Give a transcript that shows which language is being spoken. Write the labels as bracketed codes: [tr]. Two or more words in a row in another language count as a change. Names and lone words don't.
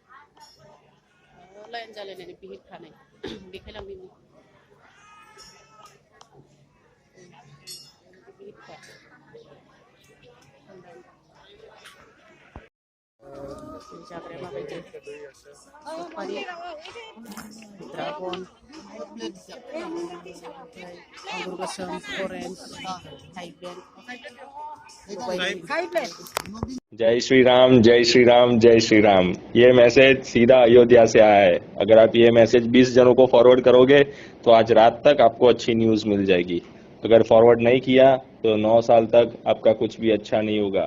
[brx] लाइन जालायनानै बिहिरखानाय देखायलांदिनि बिहिरखा जाग्राया माबायदि सफारि ड्रागन आंगुर गोसोम अरेन्ज थाइबें [hi] जय श्री राम जय श्री राम जय श्री राम। ये मैसेज सीधा अयोध्या से आया है। अगर आप ये मैसेज 20 जनों को फॉरवर्ड करोगे तो आज रात तक आपको अच्छी न्यूज मिल जाएगी। अगर फॉरवर्ड नहीं किया तो 9 साल तक आपका कुछ भी अच्छा नहीं होगा।